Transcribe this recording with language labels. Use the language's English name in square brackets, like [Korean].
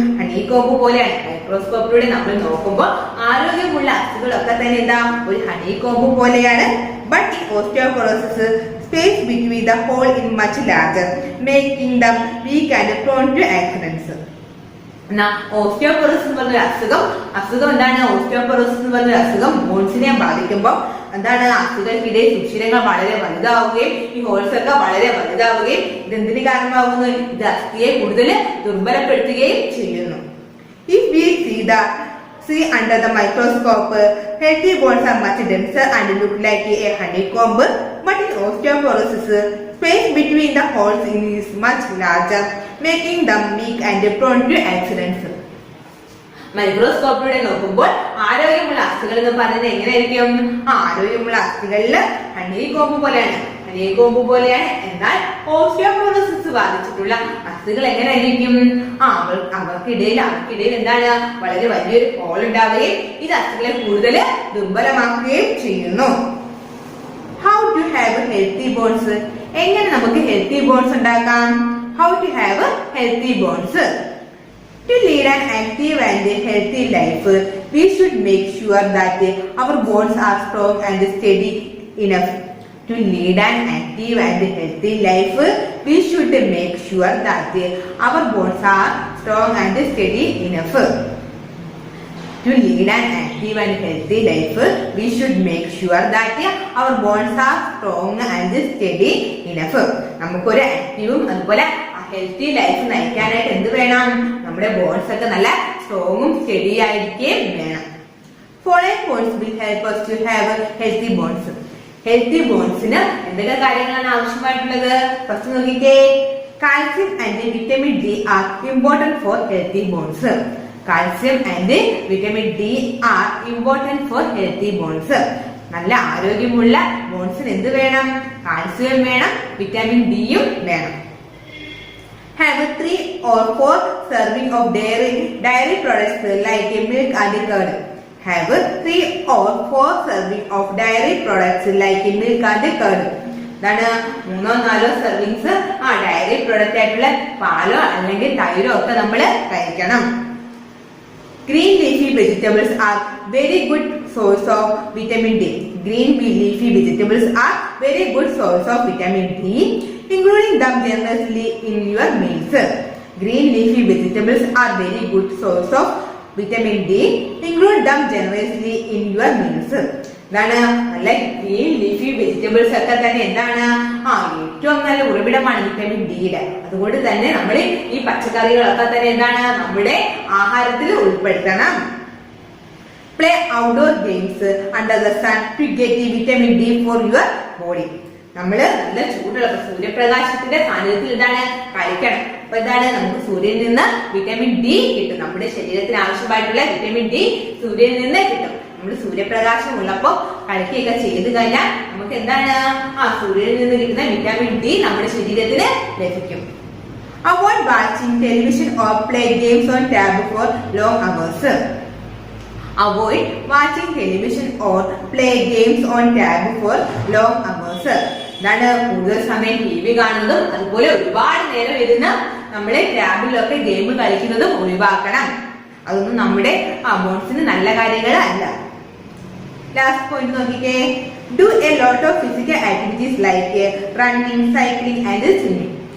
[Malayalam] Honeycomb പോലെയാണ്. മൈക്രോസ്കോപ്പിലൂടെ നമ്മൾ നോക്കുമ്പോൾ ആരോഗ്യമുള്ള അസ്ഥികളൊക്കെ തന്നെ എന്താ? ഒരു ഹണികോമ്പ് പോലെയാണ്. [English] But in osteoporosis, space between the hole is much larger, making them weak and prone to accidents. [Malayalam] Osteoporosis എന്ന് പറഞ്ഞ അസുഖം എന്താണ്? ഓസ്റ്റിയോപോറോസിസ് എന്ന് പറഞ്ഞ അസുഖം ബോൺസിനെ ബാധിക്കുമ്പോൾ എന്താണ്? അസ്ഥികൾക്കിടയിൽ സുഷിരങ്ങൾ വളരെ വലുതാവുകയും ഈ ഹോൾസ് ഒക്കെ വളരെ വലുതാവുകയും ഇതെന്തിന് കാരണമാകുന്നു? ഇത് അസ്ഥിയെ കൂടുതൽ ദുർബലപ്പെടുത്തുകയും ചെയ്യുന്നു. [English] If we see under the microscope, healthy bones are much denser and look like a honeycomb. But in osteoporosis, space between the holes is much larger, making them weak and prone to accidents. [Malayalam] മൈക്രോസ്കോപ്പിലൂടെ നോക്കുമ്പോൾ ആരോഗ്യമുള്ള അസ്ഥികൾ എന്ന് പറയുന്നത് എങ്ങനെയായിരിക്കും? ആരോഗ്യമുള്ള അസ്ഥികളില് honeycomb പോലെയാണ്. എന്നാൽ osteoporosis ബാധിച്ചിട്ടുള്ള അസ്ഥികൾ എങ്ങനെയായിരിക്കും? അവർക്കിടയിൽ എന്താണ്? വളരെ വലിയൊരു ഹോൾ ഉണ്ടാവുകയും ഇത് അസ്ഥികളെ കൂടുതൽ ദുർബലമാക്കുകയും ചെയ്യുന്നു. [English] How to have healthy bones? [Malayalam] എങ്ങനെ നമുക്ക് ഹെൽത്തി ബോൺസ് ഉണ്ടാക്കാം? [English] How to have healthy bones? To lead an active and healthy life, we should make sure that our bones are strong and steady enough. To lead an active and healthy life, we should make sure that our bones are strong and steady enough. To lead an active and healthy life, we should make sure that our bones are strong and steady enough. [Malayalam] നമുക്കൊരു ആക്റ്റീവും അതുപോലെ healthy life നയിക്കാനായിട്ട് എന്ത് വേണം? നമ്മുടെ bones ഒക്കെ നല്ല സ്ട്രോങ്ങും study ആയിരിക്കുകയും വേണം. [English] Following points will help us to have healthy bones. [Malayalam] Healthy ബോൺസിന് എന്തൊക്കെ കാര്യങ്ങളാണ് ആവശ്യമായിട്ടുള്ളത്? ഫസ്റ്റ് നോക്കിക്കേ, [English] Calcium and vitamin D are important for healthy bones. Calcium and vitamin D are important for healthy bones. [Malayalam] നല്ല ആരോഗ്യമുള്ള ബോൺസിന് എന്ത് വേണം? കാൽസ്യം വേണം, വിറ്റാമിൻ ഡിയും വേണം. [English] Have 3 or 4 serving of dairy products like milk and curd. Have 3 or 4 serving of dairy products like milk and curd. [Malayalam] ഇതാണ് 3-4 servings diary product ആയിട്ടുള്ള പാലോ അല്ലെങ്കിൽ തൈരോ ഒക്കെ നമ്മൾ കഴിക്കണം. [English] Green leafy vegetables are very good source of vitamin D. Green leafy vegetables are very good source of vitamin D, including them generously in your meals. Green leafy vegetables are very good source of vitamin D. Include them generously in your meals. [Malayalam] ഇതാണ് നല്ല green leafy vegetables ഒക്കെ തന്നെ എന്താണ് ഏറ്റവും നല്ല ഉറവിടമാണ് vitamin ഡിയുടെ. അതുകൊണ്ട് തന്നെ നമ്മൾ ഈ പച്ചക്കറികളൊക്കെ തന്നെ എന്താണ് നമ്മുടെ ആഹാരത്തിൽ ഉൾപ്പെടുത്തണം. [English] Play outdoor games under the sun to get vitamin D for your body. [Malayalam] നമ്മള് നല്ല ചൂടുള്ള സൂര്യപ്രകാശത്തിന്റെ സാന്നിധ്യത്തിൽ എന്താണ് കളിക്കണം. അപ്പൊ എന്താണ് നമുക്ക് സൂര്യനിൽ നിന്ന് വിറ്റാമിൻ ഡി കിട്ടും. നമ്മുടെ ശരീരത്തിന് ആവശ്യമായിട്ടുള്ള വിറ്റാമിൻ ഡി സൂര്യനിൽ നിന്ന് കിട്ടും. നമ്മൾ സൂര്യപ്രകാശം ഉള്ളപ്പോ കളിക്കുകയൊക്കെ ചെയ്ത് കഴിഞ്ഞാൽ നമുക്ക് എന്താണ് സൂര്യനിൽ നിന്ന് കിട്ടുന്ന വിറ്റാമിൻ ഡി നമ്മുടെ ശരീരത്തിന് ലഭിക്കും. [English] Avoid watching television or play games on tab for long hours. Avoid watching television or play games on tab for long hours. [Malayalam] ഇതാണ് കൂടുതൽ സമയം ടി വി കാണുന്നതും അതുപോലെ ഒരുപാട് നേരം ഇരുന്ന് നമ്മുടെ ടാബിലൊക്കെ ഗെയിം കളിക്കുന്നതും ഒഴിവാക്കണം. അതൊന്നും നമ്മുടെ ബോൺസിന് നല്ല കാര്യങ്ങളല്ല. ലാസ്റ്റ് പോയിന്റ് നോക്കിക്കേ. [English] Do a lot of physical activities like running, cycling and swimming.